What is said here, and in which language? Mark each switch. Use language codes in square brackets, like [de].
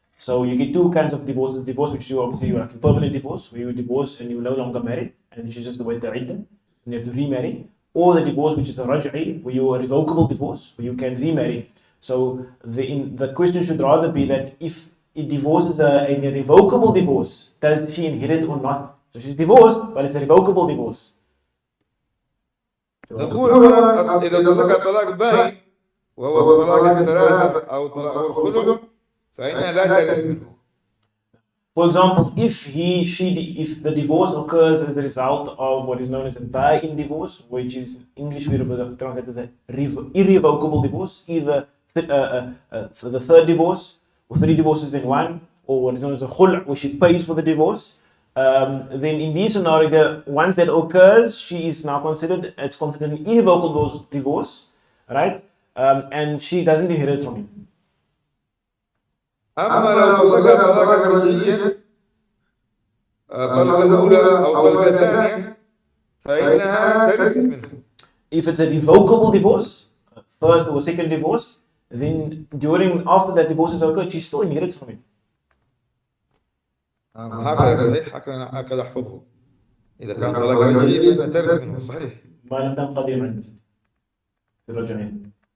[en] So you get two kinds of divorces: divorce which you obviously like a permanent divorce, where you divorce and you're no longer married, and she's just the way the iddah, and you have to remarry, or the divorce which is a raj'i, where you a revocable divorce, where you can remarry. So the question should rather be that if a divorce is a revocable divorce, does she inherit or not? So she's divorced, but it's a revocable divorce. [ar] نقول أولا إذا طلق طلاق باين وهو الطلاق الثلاثة أو طلاق الخلع فإنها لا ترث منه. [en] For example, if the divorce occurs as a result of what is known as a buy-in divorce, which is in English we translate as an irrevocable divorce, either the third divorce or three divorces in one, or what is known as a khul', where she pays for the divorce. Then in these scenarios, once that occurs, she is now considered an irrevocable divorce, right? And she doesn't inherit from him. [ar] أما لو طلقها طلاقا رجعيا طلقة أولى أو طلقة ثانية فإنها ترث منه. [en] If it's a revocable divorce, first or second divorce, then after that divorce is occurred, she still inherits from him. [ar] هكذا صحيح، هكذا أحفظه. إذا كان طلاق رجعي فإنها ترث منه، صحيح. ما لم تنقضي عندي في الرجعية.